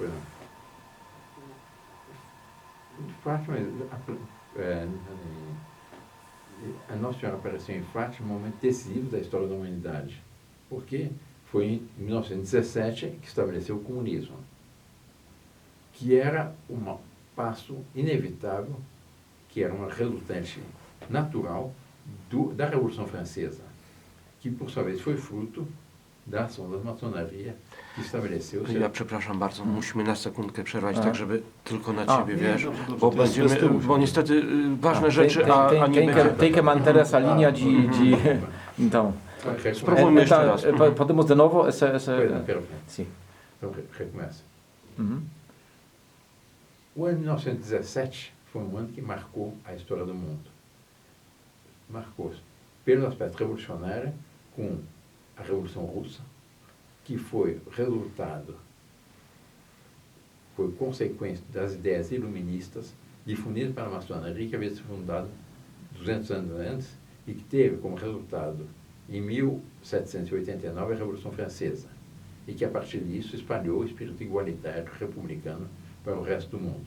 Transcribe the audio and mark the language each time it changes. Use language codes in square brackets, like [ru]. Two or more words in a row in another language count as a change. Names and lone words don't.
[pt] Fátima, a Nossa Senhora apareceu em Fátima um momento decisivo da história da humanidade, porque foi em 1917 que estabeleceu o comunismo, que era um passo inevitável, que era uma resultante natural da Revolução Francesa, que por sua vez foi fruto da ação da maçonaria que estabeleceu... [pl] Ja przepraszam bardzo, musimy na sekundkę przerwać, tak żeby tylko na Ciebie, wiesz, dobrze, bo będziemy, bo niestety ważne rzeczy, a nie będzie... [pt] Tem que manter essa linha de... Então, [pl] spróbujmy jeszcze raz. [pt] Podemos de novo essa... Sim. Então, recomeça. O ano de 1917 foi um ano que marcou a história do mundo. Marcou pelo aspecto revolucionário, com a Revolução Russa, que foi resultado, foi consequência das ideias iluministas difundidas pela maçonaria, que havia sido fundada 200 anos antes e que teve como resultado, em 1789, a Revolução Francesa, e que a partir disso espalhou o espírito igualitário republicano para o resto do mundo.